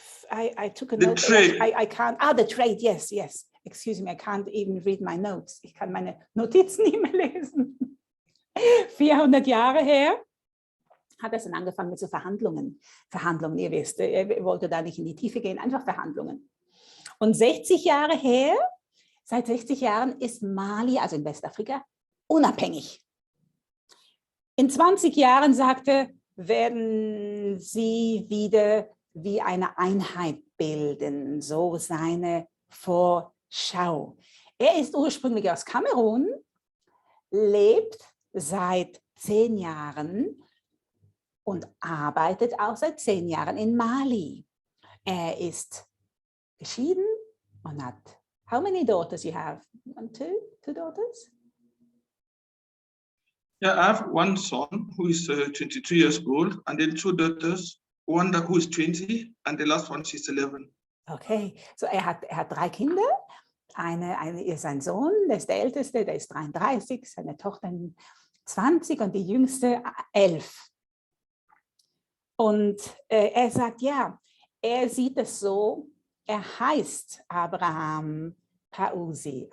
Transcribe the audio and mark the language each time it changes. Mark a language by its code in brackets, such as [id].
[en] I took a note. I can't, the trade, yes. Excuse me, I can't even read my notes. [de] Ich kann meine Notizen nicht mehr lesen. 400 Jahre her hat es dann angefangen mit so Verhandlungen. Verhandlungen, ihr wisst, er wollte da nicht in die Tiefe gehen, einfach Verhandlungen. Und 60 Jahre her, seit 60 Jahren ist Mali, also in Westafrika, unabhängig. In 20 Jahren sagte, werden sie wieder wie eine Einheit bilden, so seine Vorschau. Er ist ursprünglich aus Kamerun, lebt seit 10 Jahren und arbeitet auch seit 10 Jahren in Mali. Er ist geschieden und hat, [en] how many daughters you have? 1, 2 daughters? Yeah, I have one son who is 22 years old, and then two daughters, one who is 20, and the last one, she's 11. [de] Okay, so er hat 3 Kinder. Eine ist sein Sohn, der ist der Älteste, der ist 33, seine Tochter 20 und die Jüngste 11. Und er sagt, ja, er sieht es so, er heißt Abraham Paousi.